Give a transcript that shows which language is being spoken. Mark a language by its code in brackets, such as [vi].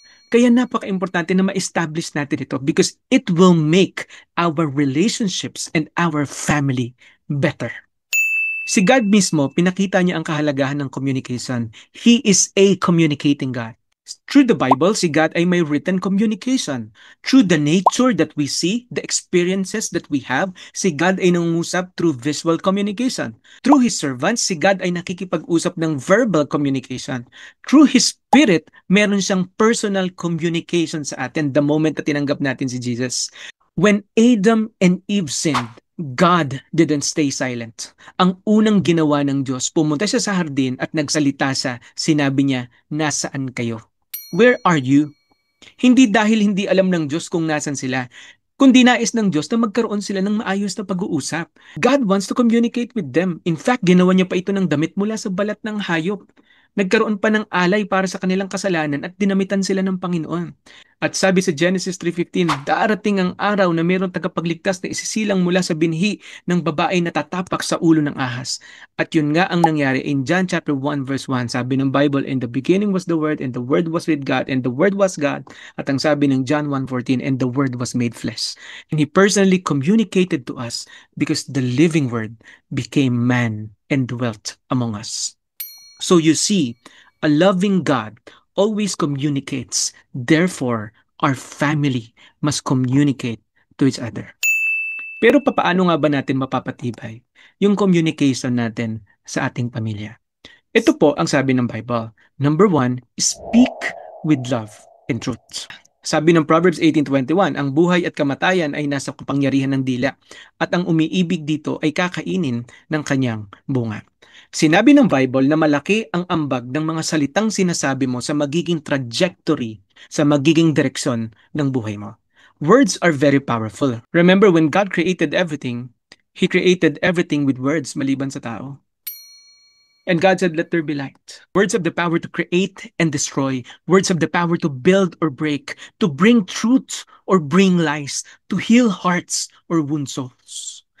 [tl] Kaya napaka-importante na ma-establish natin ito [en] because it will make our relationships and our family better. [tl] Si God mismo, pinakita niya ang kahalagahan ng communication. [en] He is a communicating God. Through the Bible, [tl] si God ay may [en] written communication. Through the nature that we see, the experiences that we have, [tl] si God ay nangungusap [en] through visual communication. Through His servants, [tl] si God ay nakikipag-usap ng [en] verbal communication. Through His Spirit, [tl] meron siyang [en] personal communication [tl] sa atin [en] the moment [tl] na tinanggap natin si Jesus. [en] When Adam and Eve sinned, God didn't stay silent. [tl] Ang unang ginawa ng Diyos, pumunta siya sa hardin at nagsalita siya. Sinabi niya, nasaan kayo? [en] Where are you? [tl] Hindi dahil hindi alam ng Diyos kung nasan sila, kundi nais ng Diyos na magkaroon sila ng maayos na pag-uusap. [en] God wants to communicate with them. In fact, [tl] ginawa niya pa ito ng damit mula sa balat ng hayop. Nagkaroon pa ng alay para sa kanilang kasalanan at dinamitan sila ng Panginoon. At sabi sa Genesis 3:15, darating ang araw na mayroong tagapagligtas na isisilang mula sa binhi ng babae na tatapak sa ulo ng ahas. At yun nga ang nangyari in John chapter 1 verse 1. [en] Sabi ng Bible, in the beginning was the Word, and the Word was with God, and the Word was God. [tl] At ang sabi ng [en] John 1:14, and the Word was made flesh. And He personally communicated to us because the living Word became man and dwelt among us. So you see, a loving God always communicates. Therefore, our family must communicate to each other. [tl] Pero papaano nga ba natin mapapatibay yung communication natin sa ating pamilya? Ito po ang sabi ng Bible. [en] Number 1, speak with love and truth. [tl] Sabi ng Proverbs 18:21, ang buhay at kamatayan ay nasa kapangyarihan ng dila at ang umiibig dito ay kakainin ng kanyang bunga. Sinabi ng Bible na malaki ang ambag ng mga salitang sinasabi mo sa magiging trajectory, sa magiging direksyon ng buhay mo. [en] Words are very powerful. Remember, when God created everything, He created everything with words [tl] maliban sa tao. [en] And God said, let there be light. Words have the power to create and destroy. Words have the power to build or break, to bring truth or bring lies, to heal hearts or wound souls.